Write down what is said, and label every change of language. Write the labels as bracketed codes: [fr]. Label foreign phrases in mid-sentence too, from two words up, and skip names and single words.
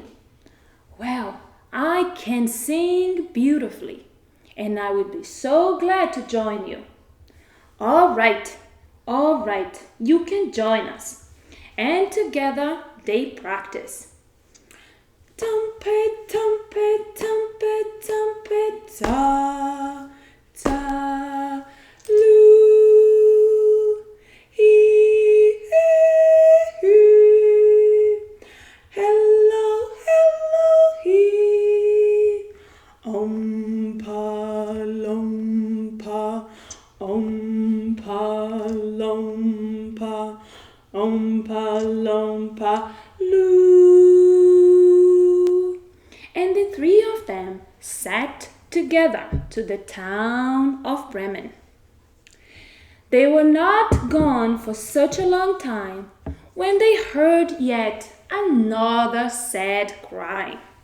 [en] "Well, I can sing beautifully, and I would be so glad to join you." All right, you can join us." And together they practice. Trumpet, trumpet, trumpet, trumpet, ta, ta, loo, hee, hee, hee. Hello, hello, hee. Pa, lom, pa, lom, pa, pa, loo. And the three of them sat together to the town of Bremen. They were not gone for such a long time when they heard yet another sad cry.